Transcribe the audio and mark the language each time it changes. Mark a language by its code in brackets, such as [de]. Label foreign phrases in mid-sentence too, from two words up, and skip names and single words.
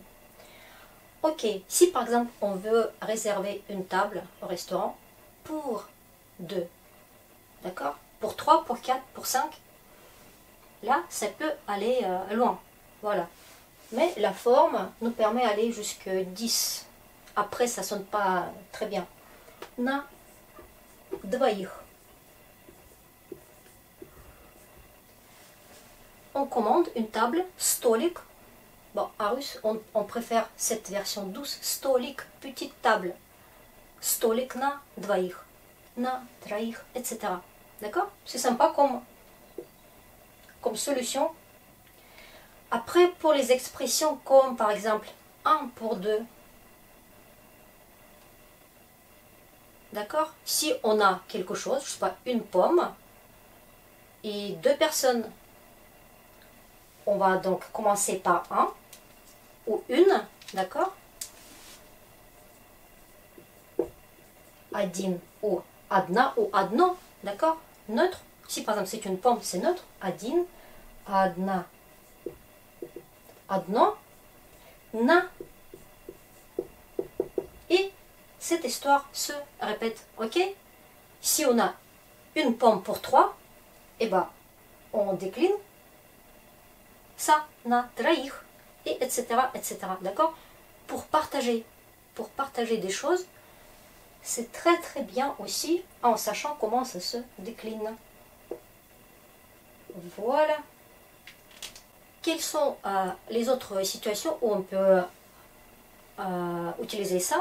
[fr] Ok, si par exemple on veut réserver une table au restaurant pour 2, d'accord? Pour 3, pour 4, pour 5, là ça peut aller loin, voilà. Mais la forme nous permet d'aller jusqu'à 10. Après, ça ne sonne pas très bien. [ru] На двоих. [fr] On commande une table, столик. Bon, en russe, on préfère cette version douce. Столик, petite table. [ru] Столик на двоих. На троих, [fr] etc. D'accord? C'est sympa comme solution. Après, pour les expressions comme par exemple 1 pour 2, d'accord? Si on a quelque chose, je sais pas, une pomme, et 2 personnes, on va donc commencer par 1 ou une, d'accord? [ru] Один ou одна ou одно, [fr] d'accord? Neutre. Si par exemple c'est une pomme, c'est neutre. [ru] Один, одна. Одно, на. [fr] Et cette histoire se répète, ok? Si on a une pomme pour 3, eh ben, on décline ça, [ru] на троих, [fr] et etc., etc. D'accord? Pour partager des choses, c'est très très bien aussi en sachant comment ça se décline. Voilà. Quelles sont les autres situations où on peut utiliser ça?